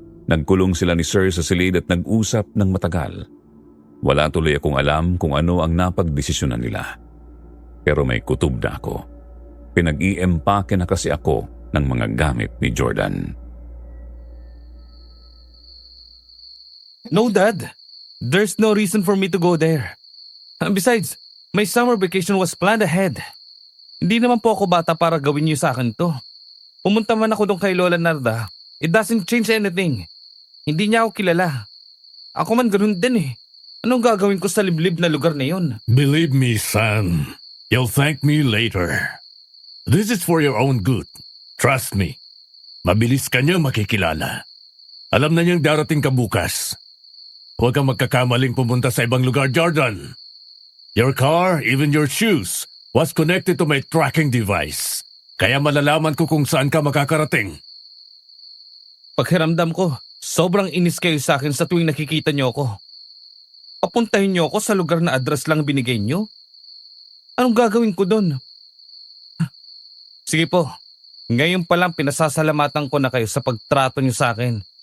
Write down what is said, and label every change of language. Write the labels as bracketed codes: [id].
[tl] Nagkulong sila ni Sir sa silid at nag-usap ng matagal. Wala tuloy akong alam kung ano ang napagdesisyonan nila. Pero may kutob na ako. Pinag-iempake na kasi ako ng mga gamit ni Jordan. [en] No, Dad. There's no reason for me to go there. Besides, my summer vacation was planned ahead. [tl] Hindi naman po ako bata para gawin niyo sa akin to. Pumunta man ako doon kay Lola Narda, [en] it doesn't change anything. [tl] Hindi niya ako kilala. Ako man ganun din eh. Anong gagawin ko sa liblib na lugar na yun? [en] Believe me, son. You'll thank me later. This is for your own good. Trust me. [tl] Mabilis ka niya makikilala. Alam na niyang darating ka bukas. Huwag kang magkakamaling pumunta sa ibang lugar, Jordan. [en] Your car, even your shoes, was connected to my tracking device. [tl] Kaya malalaman ko kung saan ka makakarating. Paghiramdam ko, sobrang inis kayo sa akin sa tuwing nakikita niyo ako. Papuntahin niyo ako sa lugar na address lang binigay niyo? Anong gagawin ko doon? Sige po, ngayon pa lang pinasasalamatan ko na kayo sa pagtrato niyo sa akin.